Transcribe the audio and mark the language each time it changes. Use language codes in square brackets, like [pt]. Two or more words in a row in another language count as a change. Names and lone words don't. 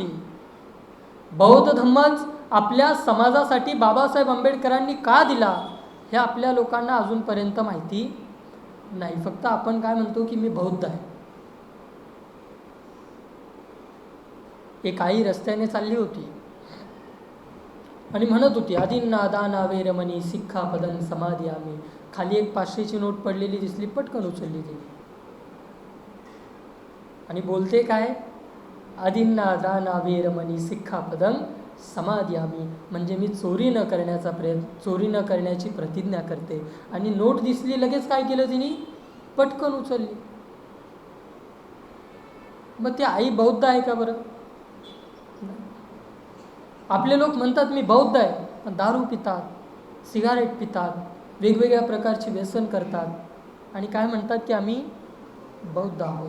[mr] बौद्ध धम्मच आपल्या समाजासाठी बाबासाहेब आंबेडकरांनी का दिला? हे आपल्या लोकांना अजूनपर्यंत माहिती नाही, फक्त आपण काय म्हणतो की मी बौद्ध आहे. एक आई रस्त्याने चालली होती आणि म्हणत होती, [pi] आदिन्ना दाना वेरमणी सिक्खापदं समादियामी. [mr] खाली एक 500ची नोट पडलेली दिसली, पटकन उचलली तिने आणि बोलते काय, [pi] आदिन्ना दाना वेरमणी सिक्खापदं समादियामी, [mr] म्हणजे मी चोरी न करण्याची प्रतिज्ञा करते. आणि नोट दिसली, लगेच काय केलं तिने, पटकन उचलली. मग ती आई बौद्ध आहे का बरं? आपले लोक म्हणतात मी बौद्ध आहे, पण दारू पितात, सिगारेट पितात, वेगवेगळ्या प्रकारची व्यसन करतात आणि काय म्हणतात की आम्ही बौद्ध आहोत.